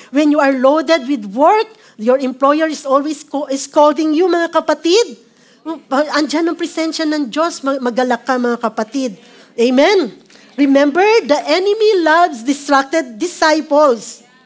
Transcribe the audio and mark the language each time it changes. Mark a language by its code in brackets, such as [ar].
[en] When you are loaded with work, your employer is always scolding you, [tl] mga kapatid. Andyan ang presensya ng Diyos. Magalak ka, mga kapatid. Amen? [en] Remember, the enemy loves distracted disciples.